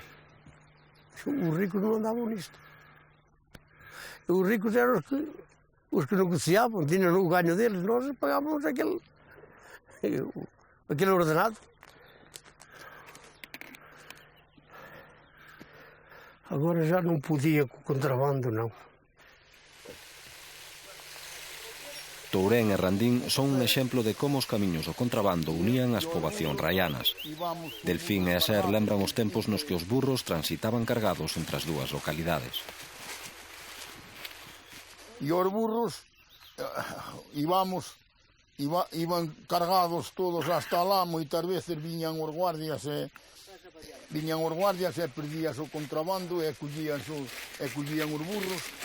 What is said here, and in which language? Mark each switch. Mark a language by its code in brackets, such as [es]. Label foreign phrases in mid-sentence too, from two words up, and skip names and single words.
[pt] Os ricos não andavam nisto. Os ricos eram os que negociavam, tinham o ganho deles, nós pagávamos aquele ordenado. Agora já não podia com o contrabando, não. [gl] Tourén e Randín son un exemplo de como os camiños do contrabando unían as poboacións raianas. Delfín e Aser lembran os tempos nos que os burros transitaban cargados entre as dúas localidades. E os burros iban cargados todos hasta lá, moitas veces viñan os guardias e perdías o contrabando e collían os burros.